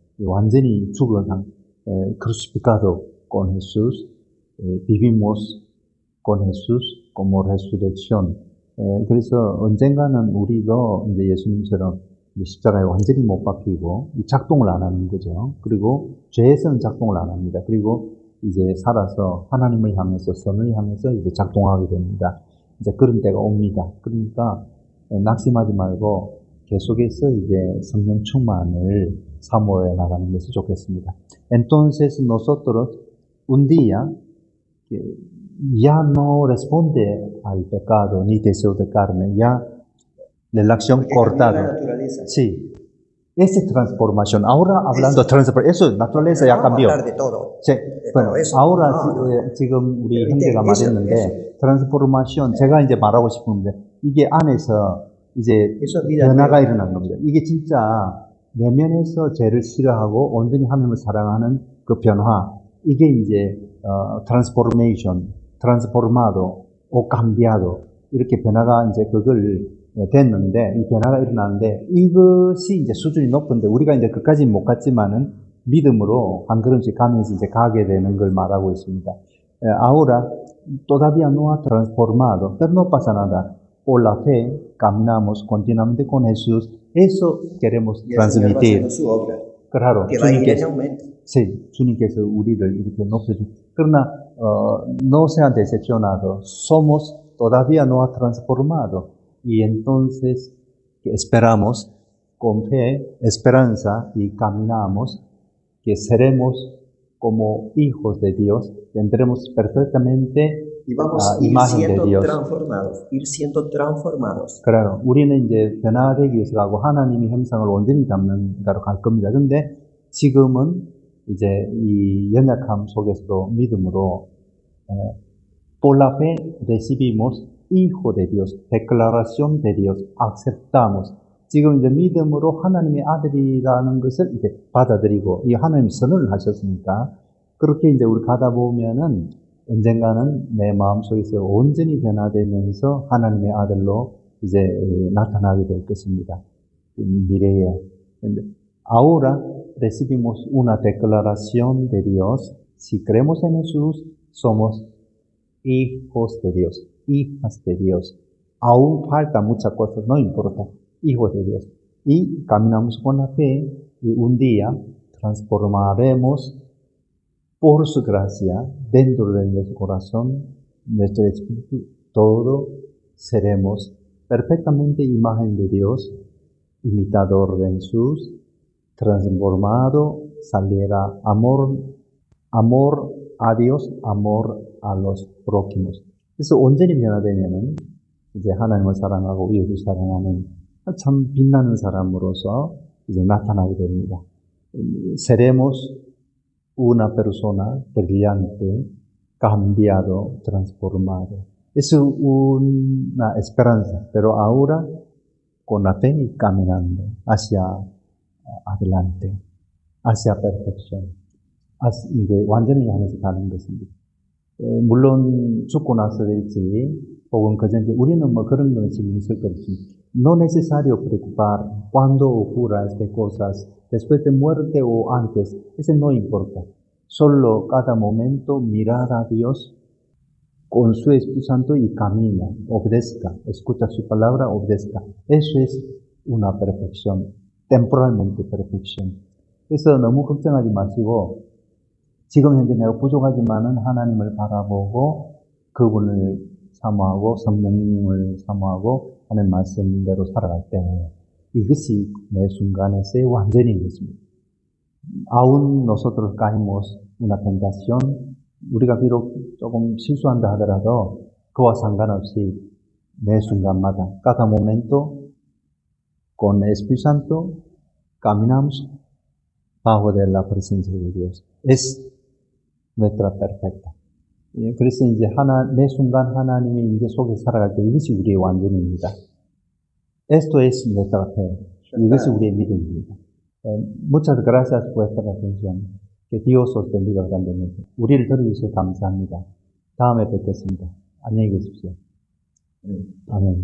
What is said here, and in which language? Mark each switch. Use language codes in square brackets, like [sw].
[ko] 완전히 죽은 [es] crucificado con Jesús, vivimos con Jesús como resurrección. [ko] 그래서 언젠가는 우리도 이제 예수님처럼 십자가에 완전히 못 박히고 작동을 안 하는 거죠. 그리고 죄에서는 작동을 안 합니다. 그리고 이제 살아서 하나님을 향해서 선을 향해서 이제 작동하게 됩니다. 이제 그런 때가 옵니다. 그러니까 낙심하지 말고 계속해서 이제 성령 충만을 사모해 나가는 것이 좋겠습니다. [es] Entonces nosotros un día ya no responde al pecado ni deseo de carne, ya la elección cortada. Sí. Esa transformación. Ahora hablando de transformación, eso naturaleza ya cambió. Vamos a hablar de todo. Sí. Bueno, ahora [ko] 지금 우리 형제가 말했는데 transformación 제가 이제 말하고 싶은데 이게 안에서 이제 변화가 일어난 겁니다. 이게 진짜 내면에서 죄를 싫어하고 온전히 하나님을 사랑하는 그 변화. 이게 이제 transformation, [es] transformado o cambiado [ko] 이렇게 변화가 이제 그걸 됐는데 이 변화가 일어나는데 이것이 이제 수준이 높은데 우리가 이제 그까지 못 갔지만은 믿음으로 한 걸음씩 가면서 이제 가게 되는 걸 말하고 있습니다. [es] Ahora todavía no ha transformado, pero no pasa nada. Por la fe caminamos continuamente con Jesús. Eso queremos transmitir. Su obra, claro. que va a ir en aumento. [ko] sí, 주님께서 우리를 이렇게 높여주. 그러나 [es] no sean decepcionados. Somos todavía no transformados. Y entonces que esperamos con fe, esperanza y caminamos, que seremos como hijos de Dios, tendremos perfectamente Y vamos a ir imagen de siendo Dios. transformados, ir siendo transformados. [ko] 그래요. 우리는 이제 변화되기 위해서 가고 하나님의 형상을 온전히 담는 가로 갈 겁니다. 근데 지금은 이제 이 연약함 속에서도 믿음으로 [es] por la fe recibimos hijo de Dios, declaración de Dios, aceptamos. [ko] 지금 이제 믿음으로 하나님의 아들이라는 것을 이제 받아들이고 이 하나님 선언을 하셨으니까 그렇게 이제 우리 가다 보면은 언젠가는 내 마음속에서 온전히 변화되면서 하나님의 아들로 이제 나타나게 될 것입니다. 미래에. [es] Ahora recibimos una declaración de Dios. Si creemos en Jesús, somos hijos de Dios, hijas de Dios. Aún falta muchas cosas, no importa, hijos de Dios. Y caminamos con la fe y un día transformaremos por su gracia, dentro de nuestro corazón, nuestro espíritu, todo seremos perfectamente imagen de Dios, imitador de Jesús, transformado, saliera amor a Dios, amor a los prójimos. 그래서 온전히 변화되면은 이제 하나님을 사랑하고 이웃을 사랑하는 참 빛나는 사람으로서 이제 나타나게 됩니다. Seremos una persona brillante, cambiado, transformado. Es una esperanza, pero ahora con la fe y caminando hacia adelante, hacia perfección. [ko] 이제 완전히 향해서 가는 것입니다. 물론 죽고 나서일지 혹은 그전에 우리는 뭐 그런 거는 지금 있을 것입니다. [es] No necesario preocupar cuándo ocurra estas cosas, después de muerte o antes, eso no importa. Solo cada momento mirar a Dios con su Espíritu Santo y camina, obedezca, escucha su palabra, obedezca. Eso es una perfección, temporalmente perfección. [ko] 그래서 너무 걱정하지 마시고 지금 현재 내가 부족하지만은 하나님을 바라보고 그분을 사모하고 성령님을 사모하고 하는 말씀대로 살아갈 때 이것이 매 순간에서의 완전인 것입니다. [es] Aún nosotros caemos una tentación, [ko] 우리가 비록 조금 실수한다 하더라도 그와 상관없이 매 순간마다 [es] cada momento con el Espíritu Santo caminamos bajo de la presencia de Dios. Es nuestra perfecta. [ko] 그래서 이제 매 순간 하나님의 인재 속에 살아갈 때 이것이 우리의 완전입니다. [es] Esto es nuestra fe. [ko] 이것이 우리의 믿음입니다. [es] Muchas gracias por esta atención. Que Dios os bendiga grandemente. [ko] 우리를 들어주셔서 감사합니다. 다음에 뵙겠습니다. 안녕히 계십시오. 아멘.